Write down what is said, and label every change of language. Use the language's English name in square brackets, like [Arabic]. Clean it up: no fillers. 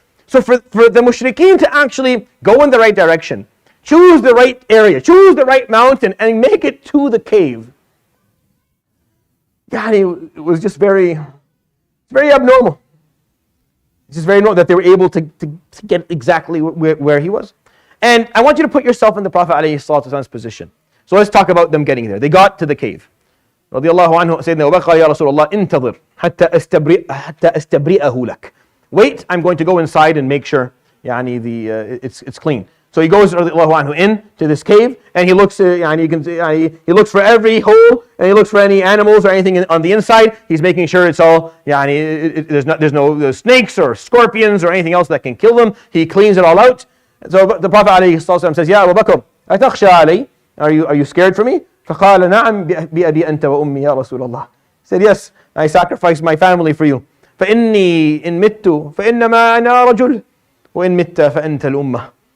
[English] So for the mushrikeen to actually go in the right direction, choose the right area, choose the right mountain, and make it to the cave, it was just very abnormal. It's just very normal that they were able to get exactly where he was. And I want you to put yourself in the Prophet ﷺ's position. So let's talk about them getting there. They got to the cave. [Arabic] رضي الله عنه سيدنا أبو بكر يا رسول الله انتظر حتى أستبرئه لك. [English] Wait, I'm going to go inside and make sure it's clean. So he goes in to this cave, and he looks he looks for every hole, and he looks for any animals or anything on the inside. He's making sure it's all there's no snakes or scorpions or anything else that can kill them. He cleans it all out. So the Prophet ﷺ says, Ya Abu Bakr, [Arabic] أتخشى علي? [English] Are you scared for me? [Arabic] فقال نعم بأبي أنت وأمي يا رسول الله. [English] He said, yes, I sacrificed my family for you. [Arabic] فإني إن مت فإنما أنا رجل وإن مت فأنت الأمة.